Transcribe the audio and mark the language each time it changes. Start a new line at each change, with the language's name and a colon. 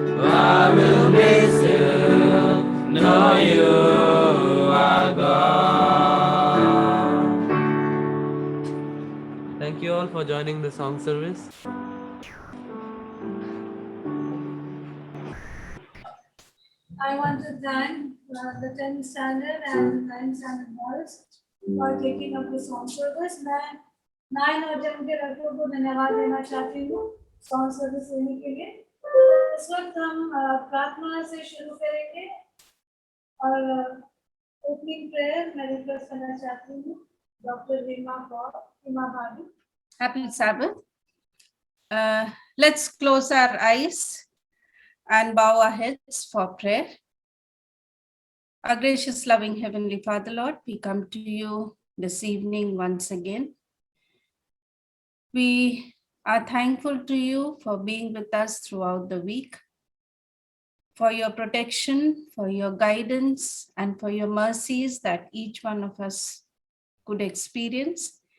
English: I will miss you, know you are God. Thank you all for joining the song service. I want to thank the 10th standard and 9th standard boys for taking up the song service.
Hindi: मैं 9 और 10 के लड़कों को धन्यवाद देना चाहती हूँ song service देने के लिए। इस वक्त हम प्रार्थना से शुरू करेंगे और ओपनिंग प्रेयर मैं रिक्वेस्ट करना चाहती हूँ डॉक्टर रीमा भाभी।
English: Happy Sabbath. Let's close our eyes and bow our heads for prayer. Our gracious, loving Heavenly Father, Lord, we come to you this evening once again. We are thankful to you for being with us throughout the week, for your protection, for your guidance, and for your mercies that each one of us could experience.